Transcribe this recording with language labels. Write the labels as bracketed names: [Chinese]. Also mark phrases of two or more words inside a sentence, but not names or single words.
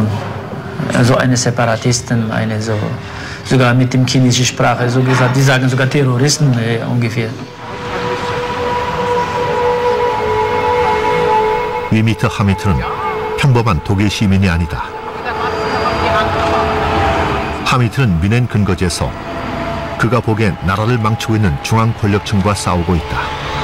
[German] So eine Separatistin, sogar mit dem chinesischen Sprache, so gesagt, die sagen sogar Terroristen ungefähr. [Korean] 위미트 하미트는 평범한 독일 시민이 아니다. 하미트는 뮌헨 근거지에서 그가 보기엔 나라를 망치고 있는 중앙 권력층과 싸우고 있다.